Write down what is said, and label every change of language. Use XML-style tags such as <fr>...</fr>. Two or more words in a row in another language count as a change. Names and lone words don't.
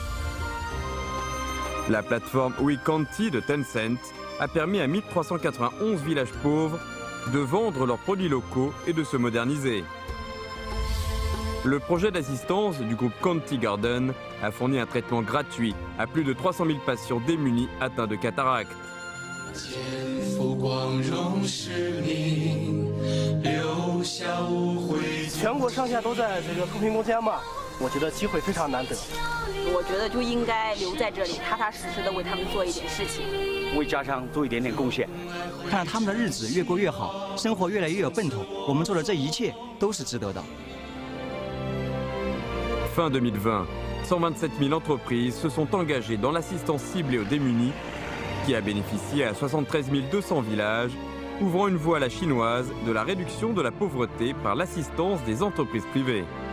<fr>La plateforme WeCounty de Tencent a permis à 1391 villages pauvres de vendre leurs produits locaux et de se moderniser. Le projet d'assistance du groupe County Garden a fourni un traitement gratuit à plus de 300 000 patients démunis atteints de cataracte.</fr> <zh>全国上下都在这个脱贫攻坚嘛，我觉得机会非常难得。我觉得就应该留在这里，踏踏实实的为他们做一点事情，为家乡做一点点贡献，看他们的日子越过越好，生活越来越有奔头。我们做的这一切都是值得的。</zh> <fr>Fin 2020, 127 000 entreprises se sont engagées dans l'assistance ciblée aux démunis, qui a bénéficié à 73 200 villages, ouvrant une voie à la chinoise de la réduction de la pauvreté par l'assistance des entreprises privées.</fr>